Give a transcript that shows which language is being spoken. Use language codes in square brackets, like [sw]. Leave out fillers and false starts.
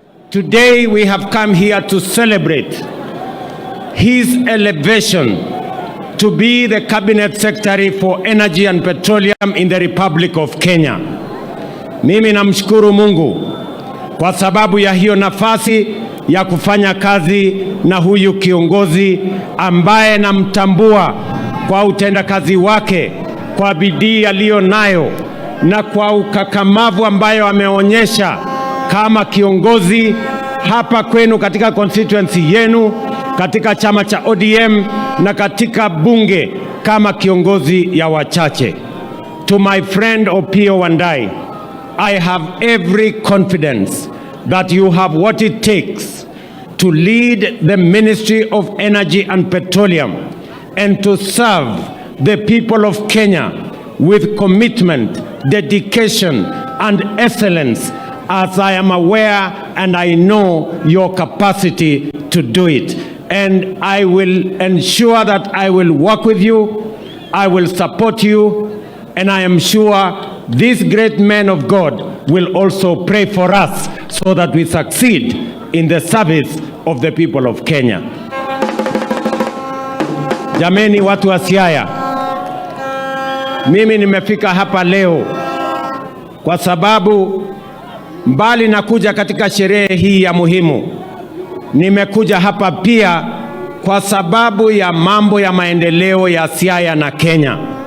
[en] Today we have come here to celebrate his elevation to be the Cabinet Secretary for Energy and Petroleum in the Republic of Kenya. [sw] Mimi namshukuru Mungu kwa sababu ya hiyo nafasi ya kufanya kazi na huyu kiongozi ambaye namtambua kwa utendakazi wake, kwa bidii aliyo nayo na kwa ukakamavu ambayo ameonyesha kama kiongozi hapa kwenu katika constituency yenu, katika chama cha ODM na katika bunge kama kiongozi ya wachache. [en] To my friend Opiyo Wandayi, I have every confidence that you have what it takes to lead the Ministry of Energy and Petroleum and to serve the people of Kenya with commitment, dedication, and excellence, as I am aware and I know your capacity to do it. And I will ensure that I will work with you, I will support you, and I am sure this great man of God will also pray for us so that we succeed in the service of the people of Kenya. [sw] Jameni watu wa Siaya, mimi nimefika hapa leo kwa sababu mbali na kuja katika sherehe hii ya muhimu, nimekuja hapa pia kwa sababu ya mambo ya maendeleo ya Siaya na Kenya.